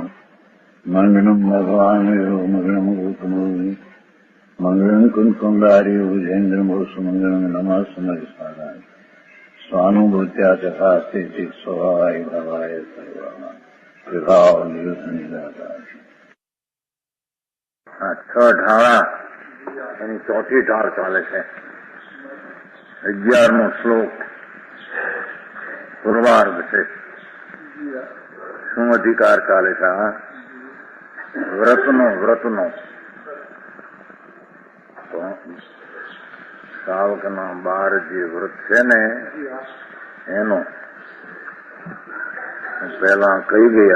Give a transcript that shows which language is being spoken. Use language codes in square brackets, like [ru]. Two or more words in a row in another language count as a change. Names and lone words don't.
[sa] मङ्गलम् भगवान् विष्णु मङ्गलम् गौतमोऽग्नि मङ्गलम् कुन्कुण्डारि भुजेन्द्रमोऽस्तु मङ्गलम् नमः समरिसाराय स्वानुभूत्या तथा स्थिति स्वभावाय भावाय सर्वाणां विभाव निराकार। [gu] छ ढाळा એની ચોથી ઢાળ ચાલે છે। 11મો શ્લોક પૂર્વાર્ધ છે। શું અધિકાર ચાલે છે? વ્રતનો સાવકના 12 જે વ્રત છે ને એનો પહેલા કહી ગયા।